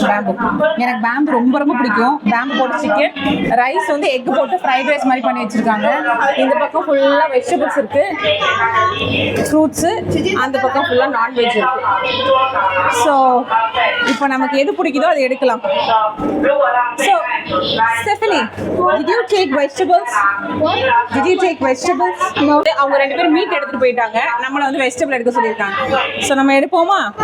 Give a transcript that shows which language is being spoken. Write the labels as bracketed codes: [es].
[ta] Bamboo, எனக்கு bamboo ரொம்ப பிடிக்கும். பேம்பு போட்டு சிக்கன், ரைஸ் வந்து எக் போட்டு ஃப்ரைட் ரைஸ் மாதிரி பண்ணி வச்சிருக்காங்க. இந்த பக்கம் ஃபுல்லா வெஜிடபிள்ஸ் இருக்கு, ஃப்ரூட்ஸ். அந்த பக்கம் ஃபுல்லா நான்வெஜ் இருக்கு. ஸோ இப்போ நமக்கு எது பிடிக்குதோ அதை எடுக்கலாம். [en] So Stephanie, did you take vegetables? No. [ta] அவங்க 2 பேரும் மீட் எடுத்துட்டு போயிட்டாங்க, நம்மள வந்து வெஜிடபிள் எடுக்க சொல்லியிருக்காங்க. ஸோ நம்ம எடுப்போமா?